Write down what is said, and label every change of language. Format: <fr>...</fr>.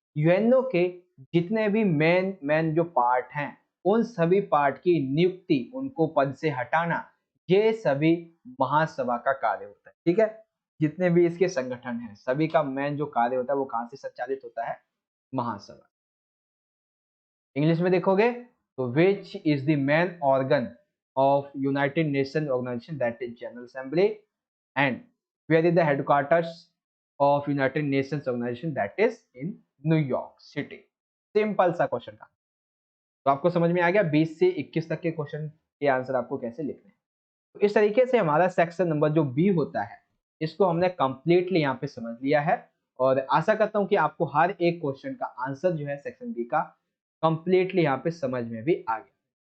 <hi>UNO के जितने भी मेन मेन जो पार्ट हैं, उन सभी पार्ट की नियुक्ति, उनको पद से हटाना, ये सभी महासभा का कार्य होता है। ठीक है। जितने भी इसके संगठन हैं, सभी का मेन जो कार्य होता है वो कहाँ से संचालित होता है? महासभा। इंग्लिश में देखोगे तो</hi> <en>Which is the main organ of United Nations organization, that is General Assembly, and where is the headquarters of United Nations organization, that is in New York City।</en> <hi>Simple सा क्वेश्चन था। तो आपको समझ में आ गया 20 से 21 तक के क्वेश्चन के आंसर आपको कैसे लिखने हैं। तो इस तरीके से हमारा सेक्शन नंबर जो बी होता है, इसको हमने कंप्लीटली यहाँ पे समझ लिया है, और आशा करता हूँ कि आपको हर एक क्वेश्चन का आंसर जो है सेक्शन बी का कंप्लीटली यहाँ पे समझ में भी आ गया।</hi>